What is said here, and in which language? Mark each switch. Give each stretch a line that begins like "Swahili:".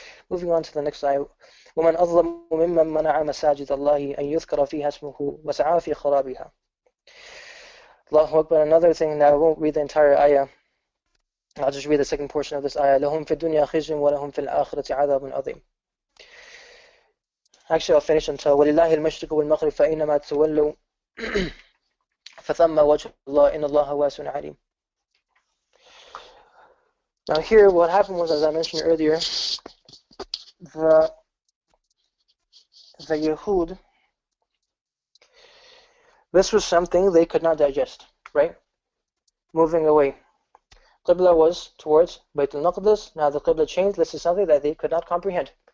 English: Moving on to the next ayah.
Arabic: وَمَنْ أَظْلَمُ مِمَّنْ مَنَعَ مَسَاجِدَ اللَّهِ أَنْ يُذْكَرَ فِيهَا اسْمُهُ وَسَعَى فِي خَرَابِهَا. Allahu Akbar.
English: Another thing, now I won't read the entire ayah. I'll just read the second portion of this ayah.
Arabic: لَهُمْ فِي الدُّنْيَا خِزْيٌ وَلَهُمْ فِي الْآخِرَةِ عَذَابٌ عَظِيمٌ.
English: Actually, I'll finish until
Arabic: وَلِلَّهِ الْمَشْرِقُ وَالْمَغْرِبُ فَأَيْنَمَا تُوَلُّوا فَثَمَّ وَجْهُ اللَّهِ إِنَّ اللَّهَ وَاسِعٌ عَلِيمٌ.
English: Now here, what happened was, as I mentioned earlier, the Yahud, this was something they could not digest, right? Moving away. Qibla was towards Bayt al-Maqdis. Now the Qibla changed. This is something that they could not comprehend.